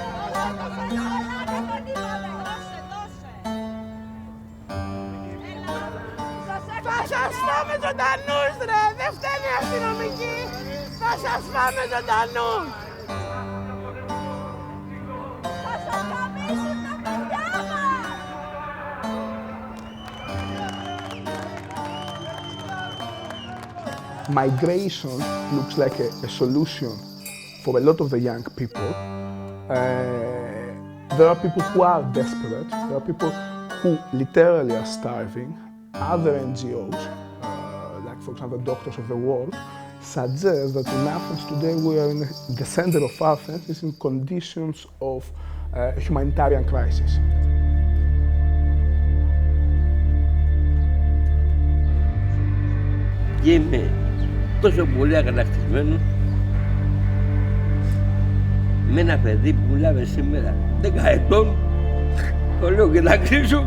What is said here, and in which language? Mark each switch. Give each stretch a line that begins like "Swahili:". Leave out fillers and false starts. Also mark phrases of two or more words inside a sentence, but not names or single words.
Greek: Θα σας φάμε ζωντανούς, ρε! Δεν φταίνει η αστυνομική! Θα σας φάμε ζωντανούς! Θα σας γαμίσουν τα παιδιά μας!
English: Migration looks like a solution for a lot of the young people. There are people who are desperate, there are people who literally are starving. Other NGOs, like for example Doctors of the World, suggest that in Athens today we are in the center of Athens is in conditions of humanitarian crisis.
Greek: Και είμαι τόσο πολύ αγανακτισμένος με ένα παιδί που μιλάμε σήμερα 10 ετών. Το λέω και να κλείσω.